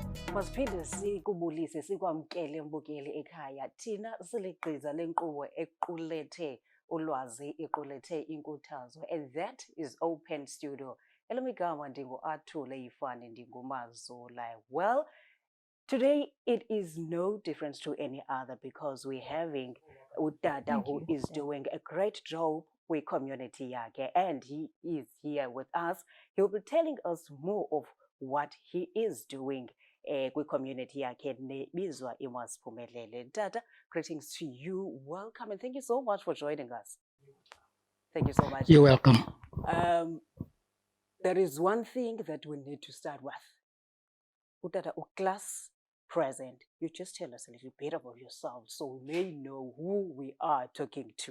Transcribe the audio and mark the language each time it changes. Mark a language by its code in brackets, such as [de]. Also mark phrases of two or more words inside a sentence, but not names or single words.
[xh] Masiphinde sikubulise sikwamkele mbukeli ekhaya. Thina siligqiza lenkqubo equlethe ulwazi, iqulethe inkuthazo, [en] and that is Open Studio. [xh] Elamigama ndingu-Athule Ifane ndingumazula. [en] Well, today it is no difference to any other because we're having Udada who is doing a great job with community yakhe, and he is here with us. He will be telling us more of what he is doing with community [xh] yakhe nebizwa iMasiphumelele. [en] Dada, greetings to you. Welcome, and thank you so much for joining us. Thank you so much. You're welcome. There is one thing that we need to start with. Udada, Klaas Present. You just tell us a little bit about yourself so we may know who we are talking to.